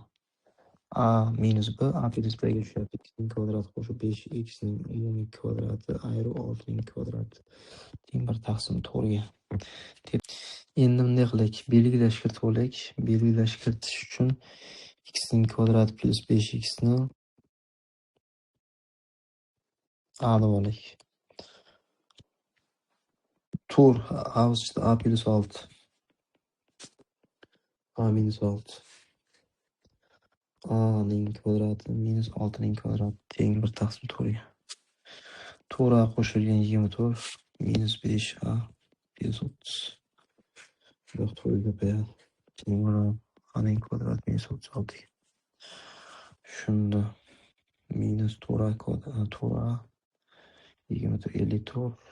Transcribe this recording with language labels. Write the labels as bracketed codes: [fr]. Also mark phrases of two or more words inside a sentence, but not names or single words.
[uz] A minus b, a plus b ga tushyapti. X ning kvadrati qo'shib 5x ning umumiy kvadrati ayru 6 ning kvadrati teng 1 taqsim 4 ga. Endi bunday qilaylik. Belgilash kiritib olaylik. Belgilash kiritish uchun x ning kvadrati plus 5x ni a deb olaylik. 4 a plus 6. A minus 6. A ning kvadrati minus 6 ning kvadrati teng 1 taqsim 4 ga. 4a qo'shilgan 24 minus 5a plus 30. Yo'q, 4 ko'payadi. Teng bo'ladi a ning kvadrati minus 36 ga. Shunda minus 4a kvadrat 4a 54